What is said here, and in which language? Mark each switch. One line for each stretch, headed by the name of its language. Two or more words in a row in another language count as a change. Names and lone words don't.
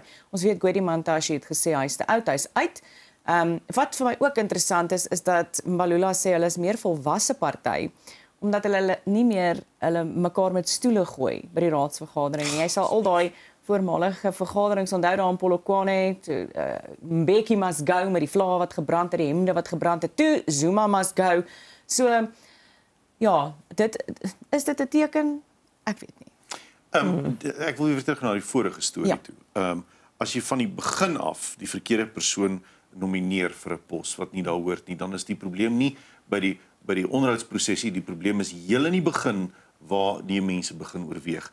Afrikaans: Ons weet Gwedi Mantashe het gesê hy is te oud, hy is uit. Wat vir my ook interessant is dat Mbalula sê hulle is meer volwasse party omdat hulle nie meer hulle mekaar met stoele gooi by die raadsvergadering nie. Jy sal al daai voormalige vergaderings onthou daar in Polokwane, Mbeki
English: must go
Afrikaans: met die vlae wat gebrand het, die hemde wat gebrand het, toe Zuma
English: must go.
Afrikaans: So ja, is dit 'n teken? Ek weet nie. Ek wil weer terug na die vorige storie toe. As jy van die begin af die verkeerde persoon nomineer vir 'n pos wat nie daar hoort nie, dan is die probleem nie by die onderhoudsprosesie, die probleem is heel in die begin waar die mense begin oorweeg.